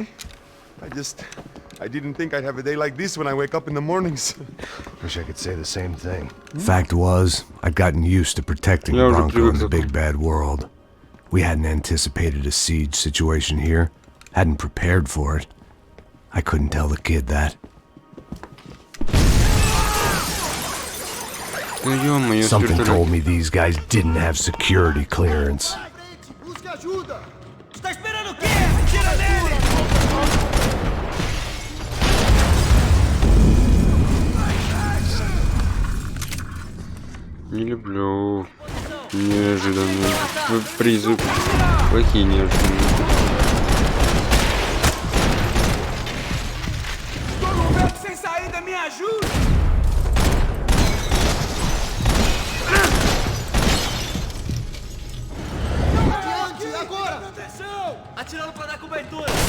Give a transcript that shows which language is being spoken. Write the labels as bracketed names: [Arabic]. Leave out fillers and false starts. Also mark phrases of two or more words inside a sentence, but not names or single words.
[English] I didn't think I'd have a day like this when I wake up in the mornings. Wish I could say the same thing. Fact was, I'd gotten used to protecting Yeah, Bronco in the [Russian] привык. [English] big bad world. We hadn't anticipated a siege situation here, hadn't prepared for it. I couldn't tell the kid that. [Russian] Да ё-моё, [English] Something [Russian] сколько [English] told me these guys didn't have security clearance. [Portuguese] Busca ajuda! Está esperando o quê? Tira nele! [Russian] Не люблю неожиданные призы. Плохие неожиданные. [Portuguese] Estou num beco sem saída, me ajude! Adiante, agora! Atenção! Atirando para dar cobertura!